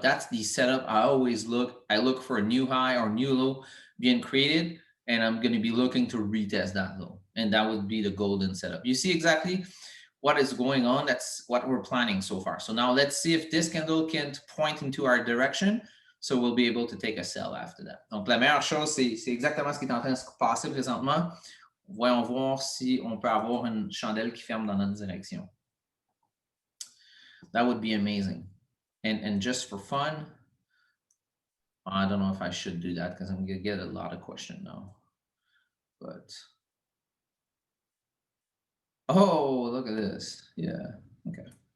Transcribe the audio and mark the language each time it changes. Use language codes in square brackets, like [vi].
[en] That's the setup I always look. I look for a new high or new low being created, and I'm going to be looking to retest that low, and that would be the golden setup. You see exactly what is going on. That's what we're planning so far. So now let's see if this candle can point into our direction. So we'll be able to take a sell after that. [fr] Donc la meilleure chose, c'est exactement ce qui est en train de se passer présentement. Voyons voir si on peut avoir une chandelle qui ferme dans notre direction. [en] That would be amazing. And just for fun, I don't know if I should do that because I'm going to get a lot of questions now. But oh, look at this. Yeah. Okay.